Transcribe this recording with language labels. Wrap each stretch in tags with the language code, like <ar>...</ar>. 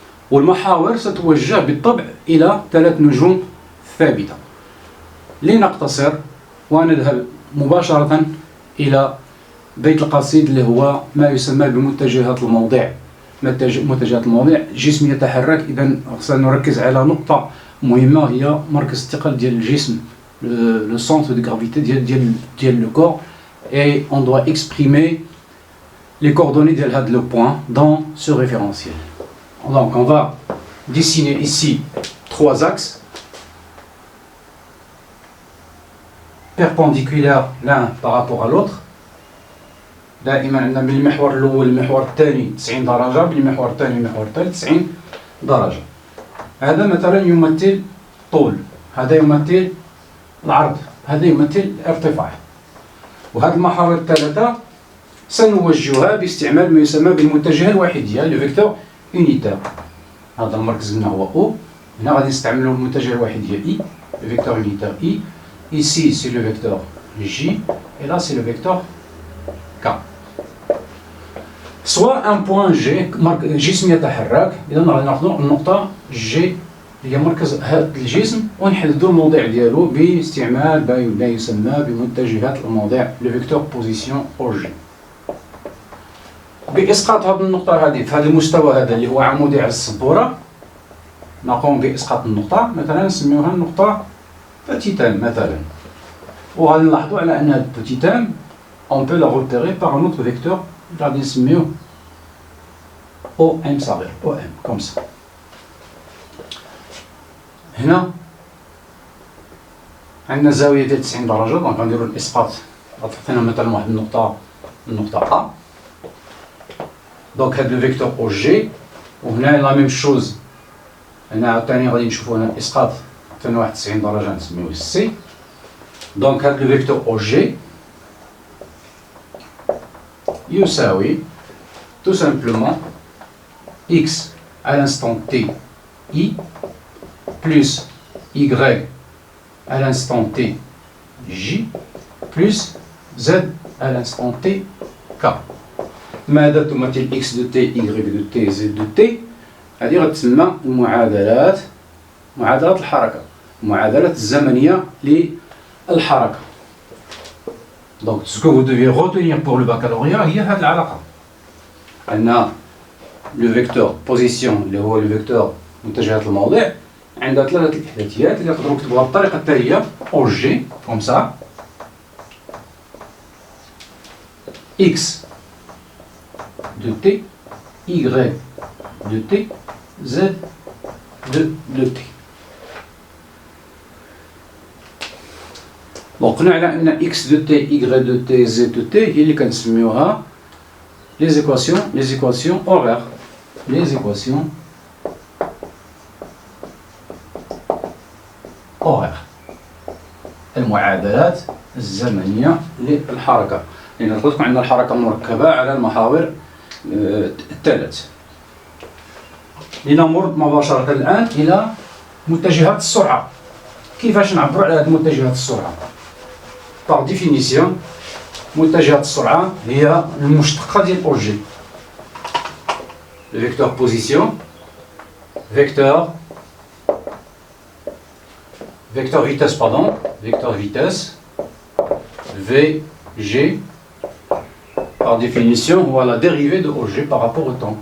<ar>والمحاور ستوجه بالطبع إلى 3 نجوم ثابتة. لنقتصر ونذهب مباشرة إلى بيت القصيد اللي هو ما يسمى بمتجهات الموضع. متجهات الموضع جسم يتحرك. إذا سنركز على نقطة مهمة هي مركز الثقل ديال الجسم,</ar> <fr>le centre de gravité ديال le corps, et on doit exprimer les coordonnées de le point dans ce référentiel. Donc on va dessiner ici 3 axes perpendiculaires l'un par rapport à l'autre.</fr> <ar>دائما عندنا من المحور الاول للمحور الثاني 90 درجه، من المحور الثاني للمحور الثالث 90 درجه. هذا مثلا يمثل طول، هذا يمثل العرض، هذا يمثل الارتفاع. وهذه المحاور الثلاثه سنوجهها باستعمال ما يسمى بالمتجه الوحيديه، لو فيكتور يونيتير. هذا المركز هنا هو او، هنا غادي نستعملوا المتجه الوحيديه اي، لو فيكتور يونيتير اي.</ar> <fr>Ici c'est le vecteur J et là c'est le vecteur K. Soit un point G</fr> <ar>جسم يتحرك. إذا غادي ناخذوا النقطة G اللي هي مركز هذا الجسم ونحددوا الموضع ديالو باستعمال ما يسمى بمتجهات الموضع، لو فيكتور بوزيسيون او جي. بإسقاط هذه النقطة هذه في هذا المستوى هذا اللي هو عمودي على السبورة، نقوم بإسقاط النقطة، مثلا نسميوها النقطة بتيتان مثلا. وغادي نلاحظوا على أن هذه بتيتان</ar> <fr>on peut la repérer par un autre vecteur,</fr> <ar>غادي نسميوه OM صغير، OM comme ça. هنا عندنا زاوية ديال 90 درجة، دونك غنديرو الإسقاط، غتعطينا مثلا واحد النقطة A. دونك هاد لو فيكتور او جي، وهنا لا ميم شوز، هنا عاوتاني غادي نشوفو هنا الإسقاط عطينا واحد 90 درجة نسميوه سي. دونك هاد لو فيكتور او جي يساوي</ar> <fr>tout simplement x à l'instant t i plus y à l'instant t j plus z à l'instant t k.</fr> <ar>ماذا تمثل x de t, y de t, z de t؟ هذه غتسمى المعادلات، معادلات الحركة، المعادلات الزمنية للحركة.</ar> <fr>Donc ce que vous devez retenir pour le baccalauréat</fr> <ar>هي هذه العلاقة. عندنا le vecteur position اللي هو le vecteur متجهات الموضع، عندها 3 الإحداثيات اللي تقدروا تكتبوها بالطريقة التالية: او جي comme ça، x</ar> <fr>de t, y de t, z de t.</fr> <ar>Donc قلنا على أن x de t, y de t, z de t هي اللي كنسميوها les équations horaires.</ar> <fr>Les équations horaires.</fr> <ar>المعادلات الزمنية للحركة. لأن قلت لكم عندنا الحركة مركبة على المحاور الثلاث. لنمر مباشرة الآن إلى متجهات السرعة. كيفاش نعبروا على هذه متجهات السرعة؟</ar> <fr>Par définition,</fr> <ar>متجهات السرعة هي المشتقة ديال OG.</ar> <fr>Le vecteur position, vecteur vitesse, pardon, vecteur vitesse, VG, par définition, on va la dérivée de OG par rapport au temps.</fr>